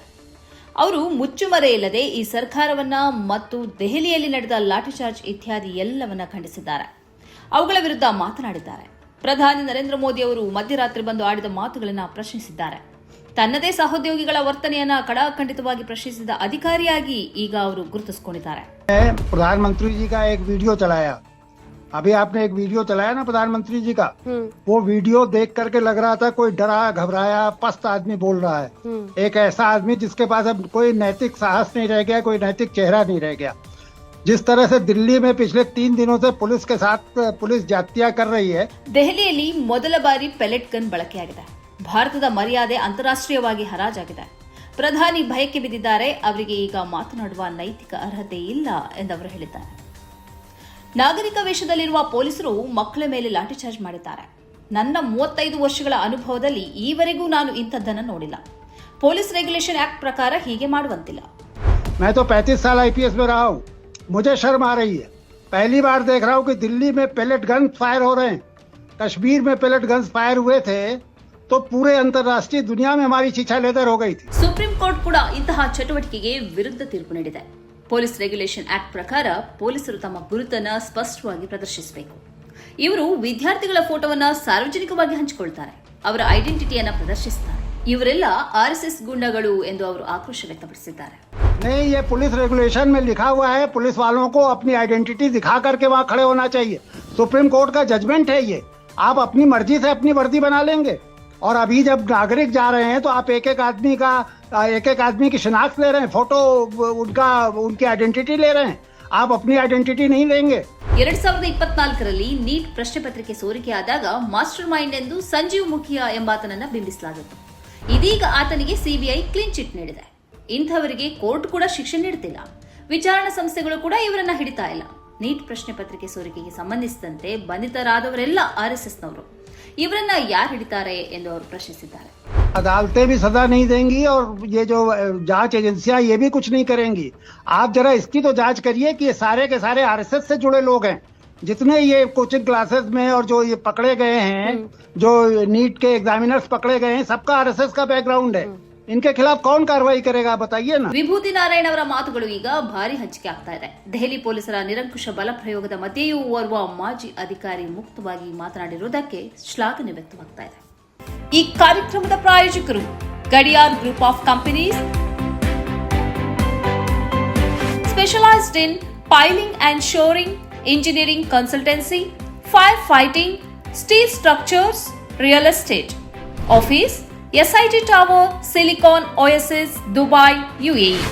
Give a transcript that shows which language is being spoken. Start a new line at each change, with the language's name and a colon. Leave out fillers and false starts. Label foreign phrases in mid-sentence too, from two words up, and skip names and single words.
Kannada: ಅವರು ಮುಚ್ಚುಮರೆ ಇಲ್ಲದೆ ಈ ಸರ್ಕಾರವನ್ನ ಮತ್ತು ದೆಹಲಿಯಲ್ಲಿ ನಡೆದ ಲಾಠಿಚಾರ್ಜ್ ಇತ್ಯಾದಿ ಎಲ್ಲವನ್ನ ಖಂಡಿಸಿದ್ದಾರೆ. ಅವುಗಳ ವಿರುದ್ಧ ಮಾತನಾಡಿದ್ದಾರೆ. ಪ್ರಧಾನಿ ನರೇಂದ್ರ ಮೋದಿ ಅವರು ಮಧ್ಯರಾತ್ರಿ ಬಂದು ಆಡಿದ ಮಾತುಗಳನ್ನು ಪ್ರಶ್ನಿಸಿದ್ದಾರೆ. ತನ್ನದೇ ಸಹೋದ್ಯೋಗಿಗಳ ವರ್ತನೆಯನ್ನ ಕಡಾಖಂಡಿತವಾಗಿ ಪ್ರಶ್ನಿಸಿದ ಅಧಿಕಾರಿಯಾಗಿ ಈಗ ಅವರು ಗುರುತಿಸಿಕೊಂಡಿದ್ದಾರೆ.
Hindi: प्रधानमंत्री जी का एक वीडियो चलाया, अभी आपने एक वीडियो चलाया ना प्रधानमंत्री जी का, वो वीडियो देख करके लग रहा था कोई डरा घबराया पस्त आदमी बोल रहा है. एक ऐसा आदमी जिसके पास अब कोई नैतिक साहस नहीं रह गया, कोई नैतिक चेहरा नहीं रह गया. जिस तरह से दिल्ली में पिछले 3 दिनों से पुलिस के साथ पुलिस जातियां कर रही है.
Kannada: ದೆಹಲಿಯಲ್ಲಿ ಮೊದಲ ಬಾರಿ
English: pellet gun
Kannada: ಬಳಕೆಯಾಗಿದೆ. ಭಾರತದ ಮರ್ಯಾದೆ ಅಂತಾರಾಷ್ಟ್ರೀಯವಾಗಿ ಹರಾಜಾಗಿದೆ. ಪ್ರಧಾನಿ ಭಯಕ್ಕೆ ಬಿದ್ದಿದ್ದಾರೆ. ಅವರಿಗೆ ಈಗ ಮಾತನಾಡುವ ನೈತಿಕ ಅರ್ಹತೆ ಇಲ್ಲ ಎಂದವರು ಹೇಳಿದ್ದಾರೆ. ನಾಗರಿಕ ವೇಷದಲ್ಲಿರುವ ಪೊಲೀಸರು ಮಕ್ಕಳ ಮೇಲೆ ಲಾಠಿಚಾರ್ಜ್ ಮಾಡಿದ್ದಾರೆ. ನನ್ನ 35 ವರ್ಷಗಳ ಅನುಭವದಲ್ಲಿ ಈವರೆಗೂ ನಾನು ಇಂಥದ್ದನ್ನು ನೋಡಿಲ್ಲ. ಪೊಲೀಸ್ ರೆಗ್ಯುಲೇಷನ್ ಆಕ್ಟ್ ಪ್ರಕಾರ ಹೀಗೆ ಮಾಡುವಂತಿಲ್ಲ.
Hindi: मैं तो 35 साल आईपीएस में रहा हूँ, मुझे शर्म आ रही है. पहली बार देख रहा हूँ कि दिल्ली में
English: pellet gun fire
Hindi: हो रहे हैं. कश्मीर में
English: pellet gun fire
Hindi: हुए थे तो पूरे अंतर्राष्ट्रीय दुनिया में हमारी शिक्षा लेदर हो गई थी.
Kannada: ಸುಪ್ರೀಂ ಕೋರ್ಟ್ ಕೂಡ ಇಂತಹ ಚಟುವಟಿಕೆಗೆ ವಿರುದ್ಧ ತೀರ್ಪು ನೀಡಿದೆ. ಪೊಲೀಸ್ ರೆಗ್ಯುಲೇಷನ್ ಆಕ್ಟ್ ಪ್ರಕಾರ ಪೊಲೀಸರು ತಮ್ಮ ಗುರುತನ್ನು ಸ್ಪಷ್ಟವಾಗಿ ಪ್ರದರ್ಶಿಸಬೇಕು. ಇವರು ವಿದ್ಯಾರ್ಥಿಗಳ ಫೋಟೋವನ್ನ ಸಾರ್ವಜನಿಕವಾಗಿ ಹಂಚಿಕೊಳ್ತಾರೆ. ಅವರ ಐಡೆಂಟಿಟಿಯನ್ನ ಪ್ರದರ್ಶಿಸುತ್ತಾರೆ. ಇವರೆಲ್ಲ ಆರ್ಎಸ್ಎಸ್ ಗುಂಡಗಳು ಎಂದು ಅವರು ಆಕ್ರೋಶ ವ್ಯಕ್ತಪಡಿಸಿದ್ದಾರೆ.
Hindi: नहीं, ये पुलिस रेगुलेशन में लिखा हुआ है, पुलिस वालों को अपनी आइडेंटिटी दिखा करके वहाँ खड़े होना चाहिए. सुप्रीम कोर्ट का जजमेंट है ये. आप अपनी मर्जी से अपनी वर्दी बना लेंगे. और अभी जब नागरिक जा रहे हैं तो आप एक एक आदमी की शिनाख्त ले रहे हैं, फोटो उनकी आइडेंटिटी ले रहे हैं. आप अपनी आइडेंटिटी नहीं लेंगे.
Kannada: 2024ರಲ್ಲಿ ನೀಟ್ ಪ್ರಶ್ನೆ ಪತ್ರಿಕೆ ಸೋರಿಕೆಯಾದಾಗ
English: master mind
Kannada: ಎಂದು ಸಂಜೀವ್ ಮುಖಿಯಾ ಎಂಬಾತನನ್ನ ಬಿಂಬಿಸಲಾಗಿತ್ತು. ಇದೀಗ ಆತನಿಗೆ ಸಿಬಿಐ
English: clean chit
Kannada: ನೀಡಿದೆ. ಇಂಥವರಿಗೆ ಕೋರ್ಟ್ ಕೂಡ ಶಿಕ್ಷೆ ನೀಡುತ್ತಿಲ್ಲ. ವಿಚಾರಣಾ ಸಂಸ್ಥೆಗಳು ಕೂಡ ಇವರನ್ನ ಹಿಡಿತಾ ಇಲ್ಲ. ನೀಟ್ ಪ್ರಶ್ನೆ ಪತ್ರಿಕೆ ಸೋರಿಕೆಗೆ ಸಂಬಂಧಿಸಿದಂತೆ ಬಂಧಿತರಾದವರೆಲ್ಲ ಆರ್ಎಸ್ಎಸ್ನವರು. ಇವರನ್ನ ಯಾರು ಹಿಡಿತಾರೆ ಎಂದು ಅವರು ಪ್ರಶ್ನಿಸಿದ್ದಾರೆ.
Hindi: अदालतें भी सजा नहीं देंगी और ये जो जांच एजेंसियां ये भी कुछ नहीं करेंगी. आप जरा इसकी तो जांच करिए कि ये सारे के सारे आरएसएस से जुड़े लोग हैं. जितने ये
English: coaching classes
Hindi: में और जो ये पकड़े गए हैं, जो नीट के एग्जामिनर्स पकड़े गए हैं, सबका आरएसएस का बैकग्राउंड है. इनके खिलाफ कौन कार्रवाई करेगा बताइए ना.
Kannada: ವಿಭೂತಿ ನಾರಾಯಣ್ ಅವರ ಮಾತುಗಳು ಈಗ ಭಾರಿ ಹಂಚಿಕೆ ಆಗ್ತಾ ಇದೆ. ದೆಹಲಿ ಪೊಲೀಸರ ನಿರಂಕುಶ ಬಲ ಪ್ರಯೋಗದ ಮಧ್ಯೆಯೂ ಓರ್ವ ಮಾಜಿ ಅಧಿಕಾರಿ ಮುಕ್ತವಾಗಿ ಮಾತನಾಡಿರುವುದಕ್ಕೆ ಶ್ಲಾಘನೆ ವ್ಯಕ್ತವಾಗ್ತಾ ಇದೆ. ಈ ಕಾರ್ಯಕ್ರಮದ ಪ್ರಾಯೋಜಕರು ಗಡಿಯಾರ್ ಗ್ರೂಪ್ ಆಫ್ ಕಂಪನೀಸ್,
English: specialised in piling and shoring, engineering consultancy, fire fighting, steel structures, real estate,
Kannada: ಆಫೀಸ್ ಎಸ್ಐಟಿ ಟವರ್, ಸಿಲಿಕಾನ್ ಓಎಸ್ಎಸ್, ದುಬೈ, ಯುಎಇ.